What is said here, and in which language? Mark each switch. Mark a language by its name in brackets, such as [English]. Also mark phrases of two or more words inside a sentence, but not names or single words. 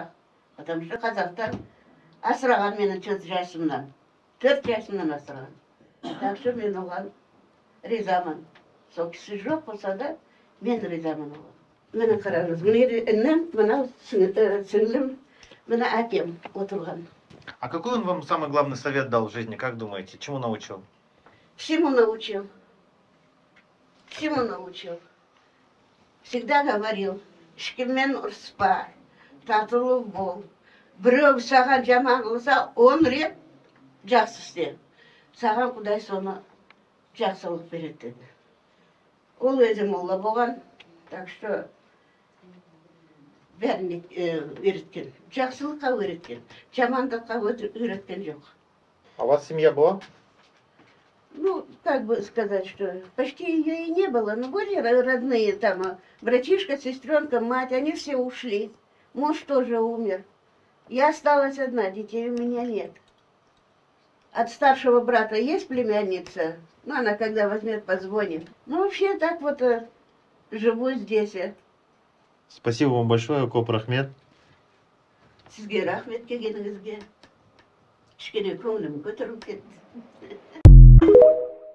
[Russian] Потому что [Kazakh] қазақтар асыраған мені 4 жасымнан. 4 жасымнан асырған. [Russian] Так что [Kazakh] мен оған ризамын. Сол кісі жоқ болса да, мен ризамын оған. Мені қараңыз, інім, мынау сіңлім, мына әкем отырған. [Russian] А какой он вам самый главный совет дал в жизни, как думаете? Чему научил? Всему научил. Всему научил. Всегда говорил, [Kazakh] ешкіммен ұрыспа, татулы бол. Біреу саған жаман қылса, 10 рет жақсы істе. Саған Құдай соны жақсылық береді деді. Ол өзі молла болған, [Russian] так что [Kazakh] бәріне үйреткен. Жақсылыққа үйреткен, жамандыққа үйреткен жоқ. [Russian] А у вас семья была? Ну, как бы сказать, что почти ее и не было, но были родные там, братишка, сестренка, мать, они все ушли. Муж тоже умер. Я осталась одна, детей у меня нет. От старшего брата есть племянница, ну, она когда возьмет, позвонит. Ну, вообще так вот живу здесь. Спасибо вам большое, [Kazakh] Коп Рахмет. Сізге рахмет келгеніңізге. Кішкене көңілім көтеріліп кетті.